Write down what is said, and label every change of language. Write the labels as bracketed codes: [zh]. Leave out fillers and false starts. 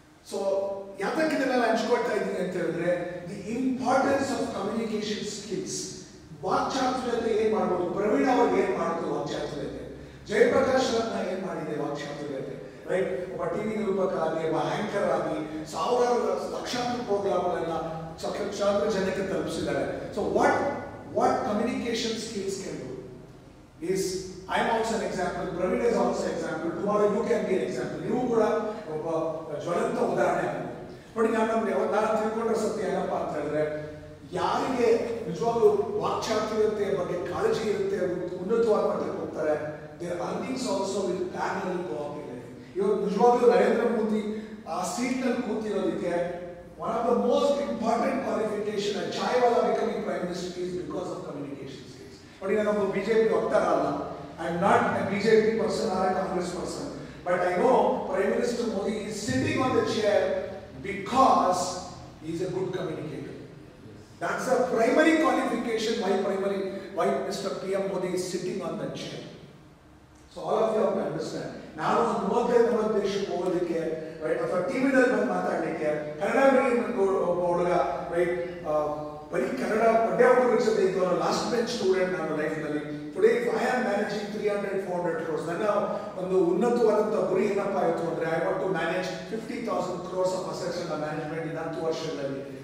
[kn] So ಯಾತಕ್ಕೆ ಇದನ್ನೆಲ್ಲ ಹಂಚ್ಕೊಳ್ತಾ ಇದ್ದೀನಿ ಅಂತ ಹೇಳಿದ್ರೆ, [en] The importance of communication skills. [kn] ವಾಕ್ಚಾತುರ್ಯತೆ ಏನ್ ಮಾಡ್ಬೋದು, ಪ್ರವೀಣ್ ಅವ್ರಿಗೆ ಏನ್ ಮಾಡ್ಬೋದು ವಾಕ್ಚಾತುರ್ಯತೆ, ಜಯಪ್ರಕಾಶ್ ಅವ್ರನ್ನ ಏನ್ ಮಾಡಿದೆ ವಾಕ್ಚಾತುರ್ಯತೆ, ರೈಟ್? ಒಬ್ಬ ಟಿವಿ ನಿರೂಪಕ ಆಗಿ, ಒಬ್ಬ ಆಂಕರ್ ಆಗಿ ಸಾವಿರಾರು ಲಕ್ಷಾಂತರ ಪ್ರೋಗ್ರಾಮ್ಗಳನ್ನ ಲಕ್ಷಾಂತರ ಜನಕ್ಕೆ ತಲುಪಿಸಿದ್ದಾರೆ. [en] So what communication skills can do is I am also an example, Praveen is also an example, tomorrow you can be an example. [kn] ನೀವು ಕೂಡ ಒಬ್ಬ ಜ್ವಲಂತ ಉದಾಹರಣೆ. ನೋಡಿ, ನಾನು ತಿಳ್ಕೊಂಡ್ರೆ ಸತ್ಯ ಏನಪ್ಪ ಅಂತ ಹೇಳಿದ್ರೆ, ಯಾರಿಗೆ ನಿಜವಾಗ್ಲೂ ವಾಕ್ಚಾತುರ್ಯತೆಯ ಬಗ್ಗೆ ಕಾಳಜಿ ಇರುತ್ತೆ, ಉನ್ನತವಾದ ಮಟ್ಟಕ್ಕೆ ಹೋಗ್ತಾರೆ, [en] their earnings also will parallelly go up in life. [kn] ಇವತ್ತು ನಿಜವಾಗ್ಲೂ ನರೇಂದ್ರ ಮೋದಿ ಆ ಸೀಟ್ ನಲ್ಲಿ ಕೂತಿರೋದಕ್ಕೆ [en] one of the most important qualification and Chaiwala becoming prime minister is because of communication skills. But you know, BJP [kn] voktar alla, [en] I am not a BJP person or a Congress person, but I know Prime Minister Modi is sitting on the chair because he is a good communicator. That's the primary qualification why Mr. PM Modi is sitting on the chair. So all of you have to understand. [kn] ನಾನು 35-40 ದೇಶಕ್ಕೆ ಹೋಗೋದಕ್ಕೆ, right, ಅಥವಾ ಟಿವಿನಲ್ಲಿ ಬಂದು ಮಾತಾಡಲಿಕ್ಕೆ, ಕನ್ನಡ ಒಬ್ಬ ಹುಡುಗ, right, ಬರೀ ಕನ್ನಡ ಪಡ್ಡೆ ಹುಡುಗರ ಜೊತೆ ಇದ್ದವರು, ಲಾಸ್ಟ್ ಬೆಂಚ್ ಸ್ಟೂಡೆಂಟ್ ನಾನು ಲೈಫ್ನಲ್ಲಿ. [en] today if I am managing 300-400 crores, [kn] ನನ್ನ ಒಂದು ಉನ್ನತವಾದಂಥ ಗುರಿ ಏನಪ್ಪ ಆಯಿತು ಅಂದರೆ, [en] I want to manage 50,000 crores of assets and management in [kn] 10 ವರ್ಷದಲ್ಲಿ.